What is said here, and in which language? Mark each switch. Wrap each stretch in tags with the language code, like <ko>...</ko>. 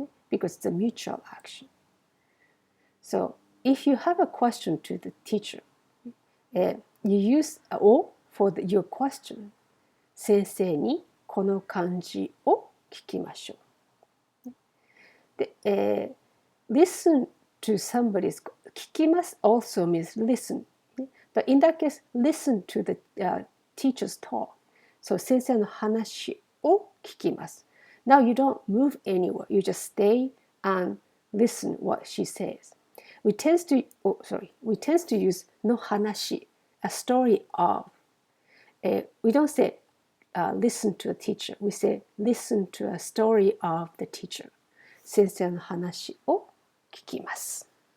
<en>Because it's a mutual action. So if you have a question to the teacher, you use O for your question.</en> <ja>先生にこの漢字を聞きましょう。</ja> <en>で、listen to somebody's 聞きます also means listen. But in that case, listen to the teacher's talk.</en> <ja>So 先生の話を聞きます。</ja> <en>Now you don't move anywhere. You just stay and listen what she says. We tend to use の話, a story of. We don't say listen to a teacher. We say listen to a story of the teacher.</en> <ja>先生の話を聞きます。</ja>